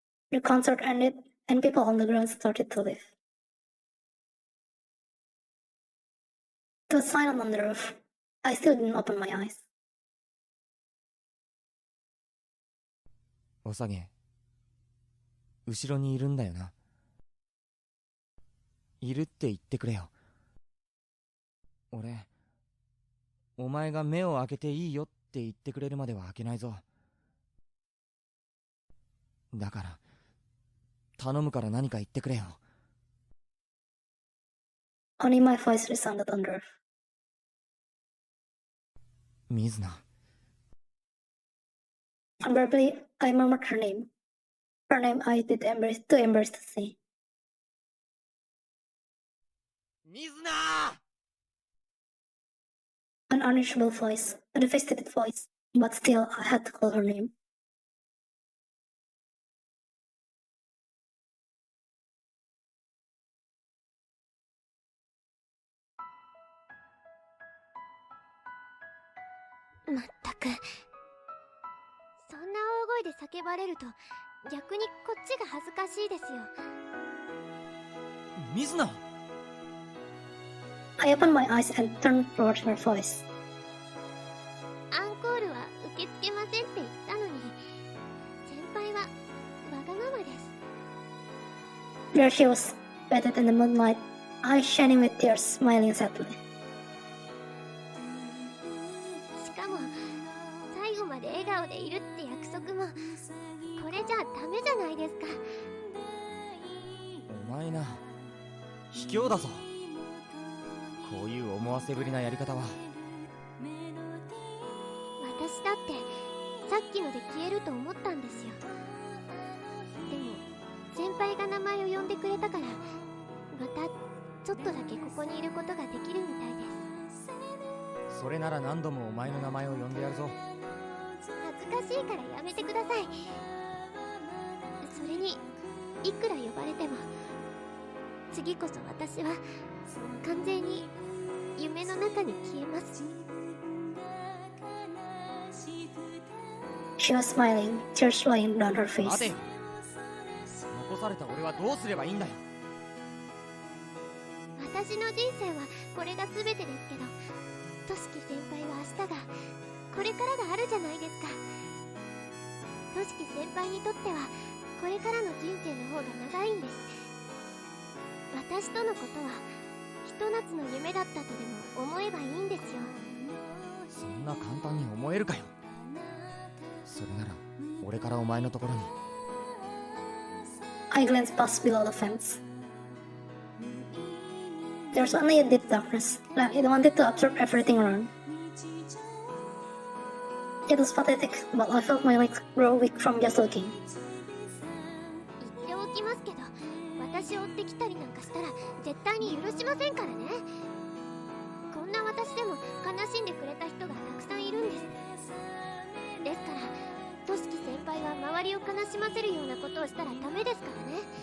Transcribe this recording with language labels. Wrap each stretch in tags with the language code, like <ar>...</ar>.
<en>The concert ended, and people on the ground started to leave. It was silent on the roof. I still didn't open my eyes.</en> <ja>おさげ、後ろにいるんだよな。いるって言ってくれよ。俺、お前が目を開けていいよって言ってくれるまでは開けないぞ。だから、頼むから何か言ってくれよ。</ja> <en>Only my voice resounded on the roof.</en> <ja>水菜。</ja> <en>Unbearably, I murmured her name. Her name I did too embarrassed to say.</en> <ja>水菜</ja> <en>An unreachable voice, a devastated voice, but still I had to call her name.</en> <ja>まったく、そんな大声で叫ばれると逆にこっちが恥ずかしいですよ。水菜</ja> <en>I opened my eyes and turned toward her voice.</en> <ja>アンコールは受け付けませんって言ったのに、先輩はわがままです。</ja> <en>There she was, bathed in the moonlight, eyes shining with tears, smiling sadly.</en> <ja>しかも最後まで笑顔でいるって約束もこれじゃダメじゃないですか。お前な、卑怯だぞ。こういう思わせぶりなやり方は。私だってさっきので消えると思ったんですよ。でも先輩が名前を呼んでくれたから、またちょっとだけここにいることができるみたいです。それなら何度もお前の名前を呼んでやるぞ。恥ずかしいからやめてください。それにいくら呼ばれても次こそ私は完全に夢の中に消えます。</ja> <en>She was smiling, tears flowing down her</en> <ja>待て</ja> <en>face.</en> <ja>よ。残された俺はどうすればいいんだよ。私の人生はこれが全てですけど、としき先輩は明日がこれからがあるじゃないですか。としき先輩にとってはこれからの人生の方が長いんです。私とのことはひと夏の夢だったとでも思えばいいんですよ。そんな簡単に思えるかよ。それなら俺からお前のところに。</ja> <en>I glanced past below the fence. There was only a deep darkness, like it wanted to absorb everything around. It was pathetic, but I felt my legs grow weak from just looking.</en> <ja>言っておきますけど、私を追ってきたりなんかしたら絶対に許しませんからね。こんな私でも悲しんでくれた人がたくさんいるんです。ですからとしき先輩は周りを悲しませるようなことをしたらダメですからね。</ja>